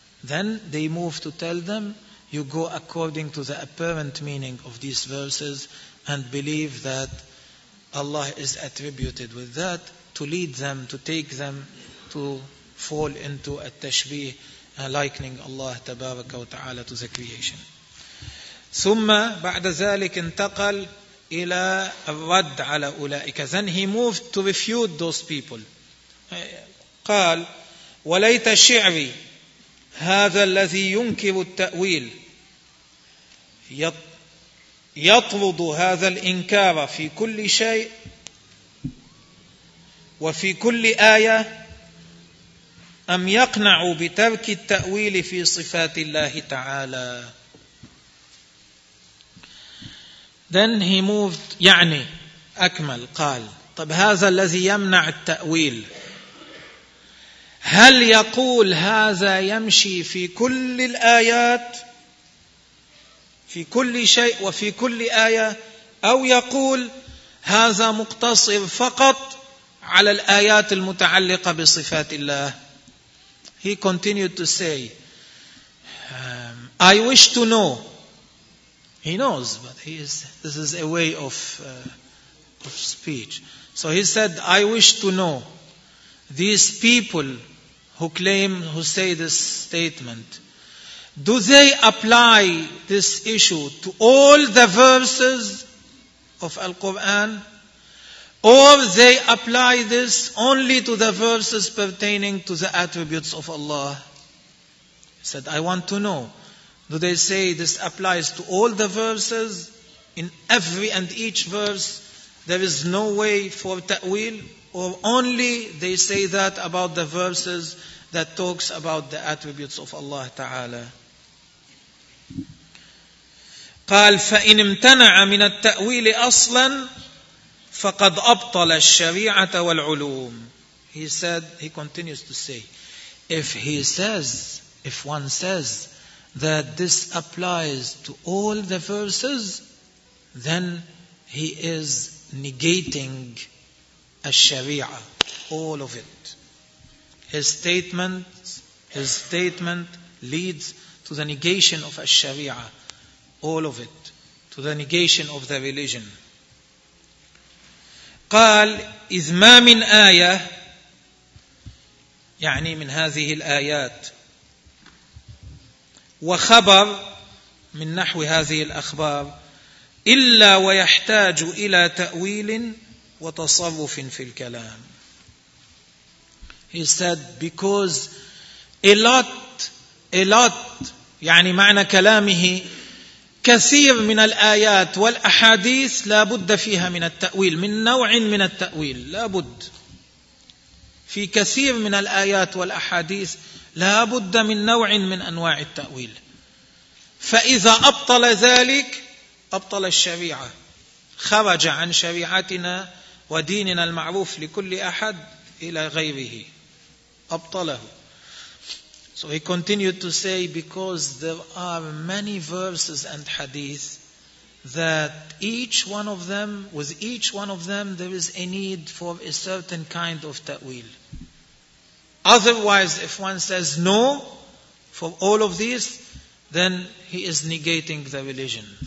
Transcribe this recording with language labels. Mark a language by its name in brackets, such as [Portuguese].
[English] Then they move to tell them, you go according to the apparent meaning of these verses and believe that Allah is attributed with that, to lead them, to take them to fall into at-tashbih, likening Allah [Arabic] تبارك وتعالى [English] to the creation. [Arabic] ثم بعد ذلك انتقل إلى الرد على أولئك. [English] Then he moved to refute those people. [Arabic] قال وليت شعري هذا الذي ينكر التأويل يطرد هذا الإنكار في كل شيء وفي كل آية أم يقنع بترك التأويل في صفات الله تعالى. [English] Then he moved, [Arabic] يعني أكمل قال طب هذا الذي يمنع التأويل هل يقول هذا يمشي في كل الآيات في كل شيء وفي كل آية أو يقول هذا مقتصر فقط على الآيات المتعلقة بصفات الله. [English] He continued to say, I wish to know. He knows, but this is a way of speech. So he said, I wish to know these people who say this statement, do they apply this issue to all the verses of Al-Quran? Or they apply this only to the verses pertaining to the attributes of Allah? He said, I want to know. Do they say this applies to all the verses? In every and each verse, there is no way for ta'wil? or only they say that about the verses that talks about the attributes of Allah Ta'ala. [Arabic] قال فإن امتنع من التأويل أصلا فقد أبطل الشريعة والعلوم. [English] He continues to say, if one says that this applies to all the verses, then he is negating الشريعة, all of it. His statement leads to the negation of الشريعة, all of it, to the negation of the religion. [Arabic] قال إذ ما من آية يعني من هذه الآيات وخبر من نحو هذه الأخبار إلا ويحتاج إلى تأويل وتصرف في الكلام. [English] He said, because a lot, [Arabic] يعني معنى كلامه كثير من الآيات والأحاديث لا بد فيها من التأويل, من نوع من التأويل لا بد في كثير من الآيات والأحاديث لا بد من نوع من أنواع التأويل. فإذا أبطل ذلك أبطل الشريعة, خرج عن شريعتنا وديننا المعروف لكل أحد إلى غيره, أبطله. [English] So he continued to say, because there are many verses and hadith that with each one of them there is a need for a certain kind of ta'wil. Otherwise, if one says no for all of these, then he is negating the religion.